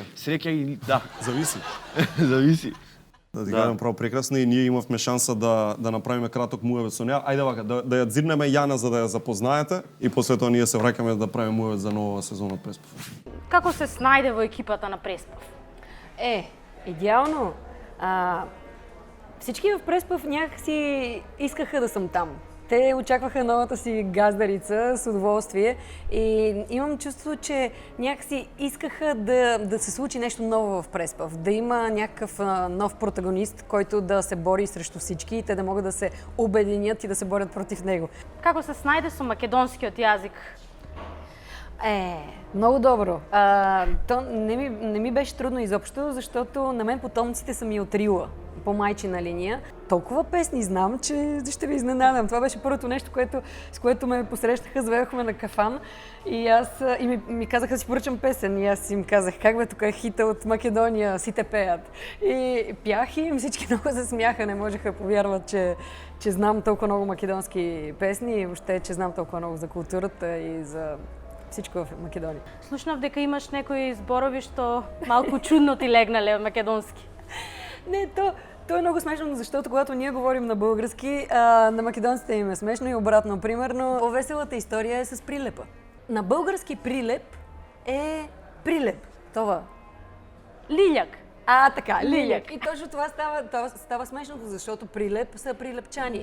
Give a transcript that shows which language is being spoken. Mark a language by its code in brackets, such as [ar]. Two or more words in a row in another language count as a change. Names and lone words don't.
[mk] Среќа или да. Зависи. Зависи. Да ти кажам право прекрасно и ние имавме шанса да направиме краток муевет со неа. Ајде вака, да ја дзирнеме Јана за да ја запознаете и после тоа ние се враќаме да правиме муевет за нова сезона од Преспав. Како се снајде во екипата на Преспав? Идеално. [bg] Всички в Преспав някакси искаха да съм там. Те очакваха новата си газдарица с удоволствие и имам чувство, че някакси искаха да се случи нещо ново в Преспав, да има някакъв нов протагонист, който да се бори срещу всички и те да могат да се обединят и да се борят против него. [mk] Како се снајде со македонскиот јазик? [bg] Много добро. То не ми беше трудно изобщо, защото на мен потомците са ми от Рила, по майчина линия. Толкова песни знам, че ще ви изненадам. Това беше първото нещо, с което ме посрещаха, заведохме на кафан и ми казаха да си поръчам песен. И аз им казах, как бе, тук е хита от Македония, си те пеят. И пях и всички много се смяха, не можеха да повярват, че знам толкова много македонски песни и въобще, че знам толкова много за културата и за всичко в Македония. [mk] Слушнав дека имаш некои зборови што малку чудно ти легнале од македонски. [bg] Не, то е много смешно, защото когато ние говорим на български, на македонците им е смешно и обратно. Примерно, по-веселата история е с прилепа. На български прилеп е прилеп. Това. Лиляк. Така, лиляк. И точно това става смешното, защото прилеп са прилепчани.